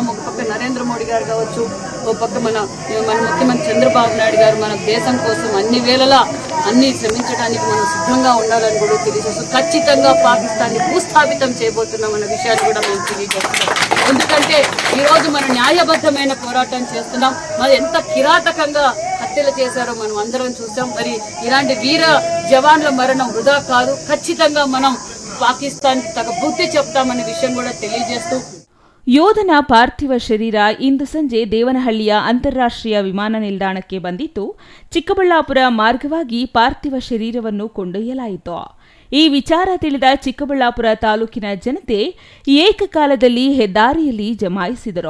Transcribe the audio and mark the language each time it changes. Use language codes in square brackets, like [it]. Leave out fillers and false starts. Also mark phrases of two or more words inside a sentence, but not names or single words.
[te] ఒక పక్క నరేంద్ర మోడీ గారు కావచ్చు, ఒక పక్క మన ముఖ్యమంత్రి చంద్రబాబు నాయుడు గారు మన దేశం కోసం అన్ని వేళలా అన్ని శ్రమించడానికి మనం సిద్ధంగా ఉండాలని కూడా తెలియజేస్తూ ఖచ్చితంగా పాకిస్తాన్ని భూస్థాపితం చేయబోతున్నామన్న విషయాన్ని కూడా మేము తెలియజేస్తున్నాం. ఎందుకంటే ఈరోజు మనం న్యాయబద్ధమైన పోరాటం చేస్తున్నాం. మరి ఎంత కిరాతకంగా హత్యలు చేశారో మనం అందరం చూసాం. మరి ఇలాంటి వీర జవాన్ల మరణం వృధా కాదు. ఖచ్చితంగా మనం పాకిస్తాన్ తగ బుద్ధి చెప్తామన్న విషయ కూడ తెలియజేస్తు. [kn] ಯೋಧನ ಪಾರ್ಥಿವ ಶರೀರ ಇಂದು ಸಂಜೆ ದೇವನಹಳ್ಳಿಯ ಅಂತಾರಾಷ್ಟ್ರೀಯ ವಿಮಾನ ನಿಲ್ದಾಣಕ್ಕೆ ಬಂದಿದ್ದು, ಚಿಕ್ಕಬಳ್ಳಾಪುರ ಮಾರ್ಗವಾಗಿ ಪಾರ್ಥಿವ ಶರೀರವನ್ನು ಕೊಂಡೊಯ್ಯಲಾಯಿತು. ಈ ವಿಚಾರ ತಿಳಿದ ಚಿಕ್ಕಬಳ್ಳಾಪುರ ತಾಲೂಕಿನ ಜನತೆ ಏಕಕಾಲದಲ್ಲಿ ಹೆದ್ದಾರಿಯಲ್ಲಿ ಜಮಾಯಿಸಿದರು.